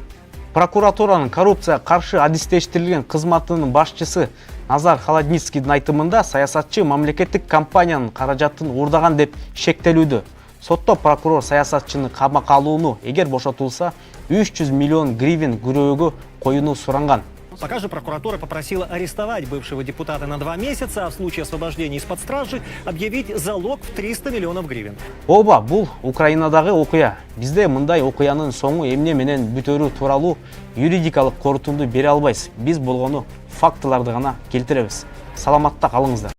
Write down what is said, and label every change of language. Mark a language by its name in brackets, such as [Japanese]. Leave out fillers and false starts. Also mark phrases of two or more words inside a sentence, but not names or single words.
[Kyrgyz] Прокуратуранын коррупцияга каршы адистештирилген кызматынын башчысы Назар Холодницкийдин айтымында саясатчы мамлекеттик компаниянын каражатын уурдаган деп шектелүүдө. Сотто прокурор саясатчыны камакка алууну эгер бошотулса 300 миллион гривен күрөөгө коюуну суранган. [Russian] Пока же прокуратура попросила арестовать бывшего депутата на 2 месяца, а в случае освобождения из-под стражи объявить залог в 300 миллионов гривен. [Kyrgyz] Оба, бул Украинадагы окуя. Бизде мындай окуянын соңу эмне менен бүтөрү тууралуу юридикалык корутунду бере албайбыз. Биз болгону фактыларды гана келтиребиз. Саламатта калыңыздар.